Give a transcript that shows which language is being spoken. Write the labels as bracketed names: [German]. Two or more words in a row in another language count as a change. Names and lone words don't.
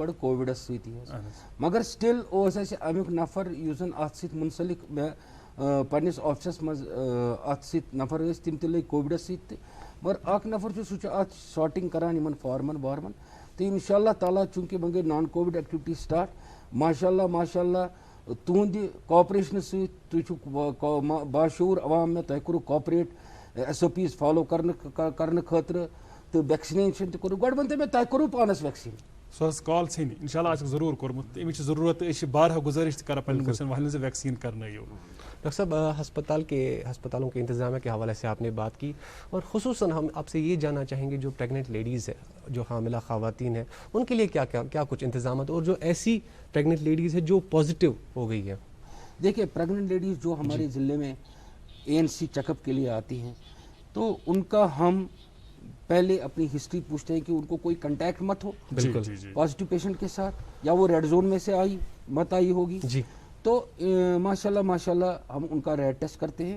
[Kashmiri] گۄڈٕ کووِڈس سۭتی حظ مگر سٹل اوس اسہِ امیُک نفر یُس زن اتھ سۭتۍ مُنسلک مےٚ پننس آفسس منٛز اتھ سۭتۍ نفر ٲسۍ تِم تہِ لٔگۍ کووِڈس سۭتۍ تہِ مگر اکھ نفر چھُ سُہ چھُ اتھ شاٹنگ کران یِمن فارمن وارمن تہٕ [Arabic] انشاء اللہ تعالیٰ [Kashmiri] چوٗنٛکہِ وۄنۍ گٔے [English] non covid activity start [Arabic] ماشاء اللہ [Kashmiri] تُہنٛدِ کاپریشنہٕ سۭتۍ تُہۍ چھِو باشعوٗر عوام مےٚ تۄہہِ کوٚرُکھ کاپریٹ [English] SOPs follow [Kashmiri] کرنہٕ خٲطرٕ تہٕ ویکسِنیشن تہِ کوٚرُکھ. گۄڈٕ ؤنۍ تو مےٚ تۄہہِ کوٚروٕ پانس ویکسیٖن؟ سۄ ٲس کال ژھیٚنۍ [Arabic] انشاء اللہ [Kashmiri] آسہِ ضروٗر کوٚرمُت اَمِچ چھِ ضروٗرت تہٕ أسۍ چھِ بارہا گُزٲرِش تہِ کران پنٕنٮ۪ن دوستن والٮ۪ن زِ ویکسیٖن کرنٲیِو. [Urdu] ڈاکٹر صاحب ہسپتالوں کے انتظامیہ کے حوالے سے آپ نے بات کی اور خصوصاً ہم آپ سے یہ جاننا چاہیں گے جو [English] pregnant ladies [Urdu] ہے جو حاملہ خواتین ہیں ان کے لیے کیا کچھ انتظامات اور جو ایسی [English] pregnant ladies [Urdu] ہے جو پازیٹیو ہو گئی ہے. دیکھیے [English] pregnant ladies [Urdu] جو ہمارے ضلع میں [English] ANC check up [Urdu] کے لیے آتی ہیں تو ان کا ہم پہلے اپنی ہسٹری پوچھتے ہیں کہ ان کو کوئی کنٹیکٹ مت ہو [English] positive patient [Urdu] کے ساتھ یا وہ [English] red zone [Urdu] میں سے مت آئی ہوگی تو [Arabic] ماشاء اللہ [Urdu] ہم ان کا [English] red test [Urdu] کرتے ہیں.